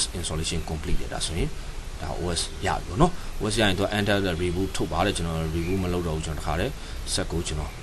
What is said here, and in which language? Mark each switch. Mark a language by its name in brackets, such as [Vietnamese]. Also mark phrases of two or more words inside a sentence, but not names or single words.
[English] installation complete [Burmese] တယ်ဒါဆိုရင်ဒါ OS ရပြီပေါ့နော် OS ရရင်တော့ [English] enter the reboot [Burmese] ထုတ်ပါတယ်ကျွန်တော် reboot မလုပ်တော့ဘူးကျွန်တော်တခါတည်း set ကိုကျွန်တော်